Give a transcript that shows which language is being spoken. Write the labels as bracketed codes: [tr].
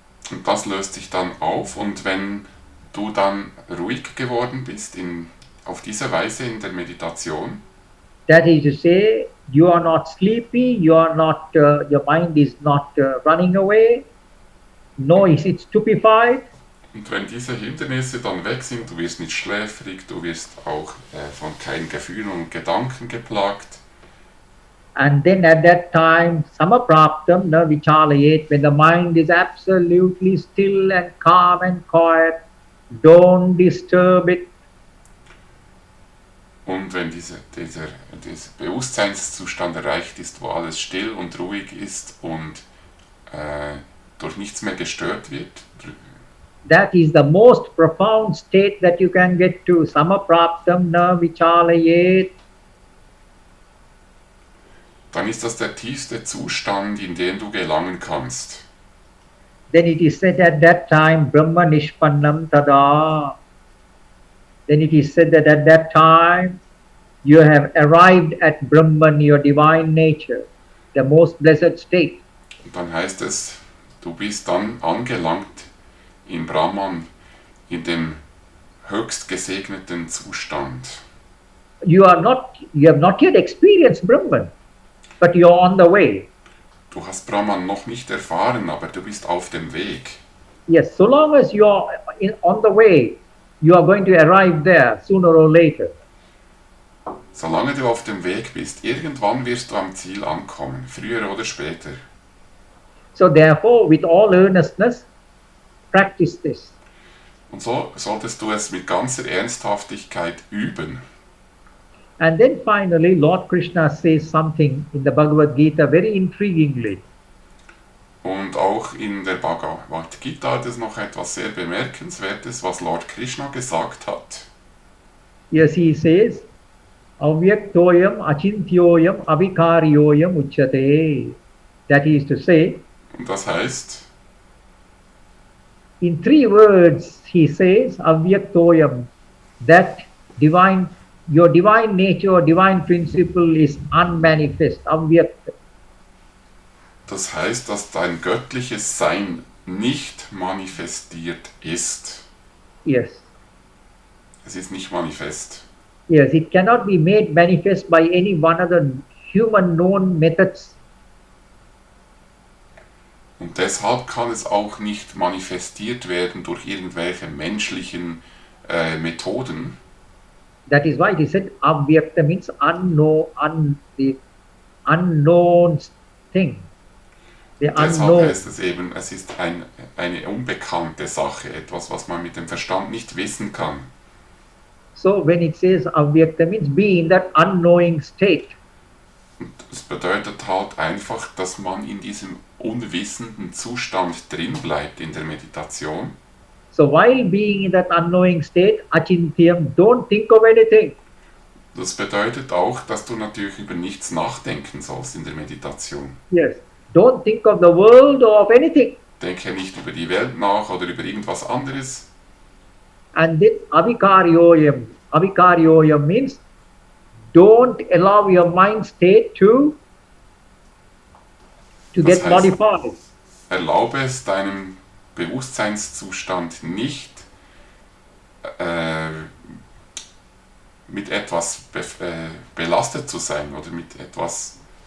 [de] und das löst sich dann auf, und wenn du dann ruhig geworden bist auf diese Weise in der Meditation, [en] that is to say, you are not sleepy, you are not, your mind is not running away, nor is it stupefied. [de] Und wenn diese Hindernisse dann weg sind, du wirst nicht schläfrig, du wirst auch von keinen Gefühlen und Gedanken geplagt. [en] And then at that time, [sa] samapraptam na vichalayet, [en] when the mind is absolutely still and calm and quiet, don't disturb it. [de] Und wenn dieser Bewusstseinszustand erreicht ist, wo alles still und ruhig ist und durch nichts mehr gestört wird, [en] that is the most profound state that you can get to. [sa] Samapraptam na vichalayet. [de] Dann ist das der tiefste Zustand, in den du gelangen kannst. [en] Then it is said at that time, [sa] Brahma nishpannam tada. [en] Then it is said that at that time, you have arrived at Brahman, your divine nature, the most blessed state. [de] Und dann heißt es, du bist dann angelangt in Brahman, in dem höchst gesegneten Zustand. [en] You have not yet experienced Brahman, but you are on the way. [de] Du hast Brahman noch nicht erfahren, aber du bist auf dem Weg. [en] Yes, so long as you are on the way, you are going to arrive there sooner or later. [de] Solange du auf dem Weg bist, irgendwann wirst du am Ziel ankommen, früher oder später. [en] So therefore, with all earnestness, practice this. [de] Und so solltest du es mit ganzer Ernsthaftigkeit üben. [en] And then finally, Lord Krishna says something in the Bhagavad Gita very intriguingly. [de] Und auch in der Bhagavad Gita ist noch etwas sehr Bemerkenswertes, was Lord Krishna gesagt hat. [en] Yes, he says, [sa] Avyaktoyam achintyoyam avikaryoyam uchyate. [en] That is to say, [de] Und das heißt, [en] in three words, he says, Avyaktoyam, that your divine nature or divine principle is unmanifest, avyakta. [de] das heißt, dass dein göttliches Sein nicht manifestiert ist. [en] Yes. [de] Es ist nicht manifest. [en] Yes, it cannot be made manifest by any one of the human known methods. [de] Und deshalb kann es auch nicht manifestiert werden durch irgendwelche menschlichen Methoden. [en] That is why he said avyakta means the unknown thing. The [de] Deshalb [en] unknown. [de] heißt es eben, es ist eine unbekannte Sache, etwas, was man mit dem Verstand nicht wissen kann. [en] So when it says avyakta means be in that unknowing state. [de] Und es bedeutet halt einfach, dass man in diesem unwissenden Zustand drin bleibt in der Meditation. [en] So while being in that unknowing state, achintyam, don't think of anything. [de] Das bedeutet auch, dass du natürlich über nichts nachdenken sollst in der Meditation. [en] Yes. Don't think of the world or of anything. [de] Denke nicht über die Welt nach oder über irgendwas anderes. [en] And then avikaryoyam. Avikaryoyam means don't allow your mind state to [de] Das [en] get [de] heißt, [en] modified. [de] erlaube es deinem Bewusstseinszustand nicht, mit etwas belastet zu sein oder mit etwas.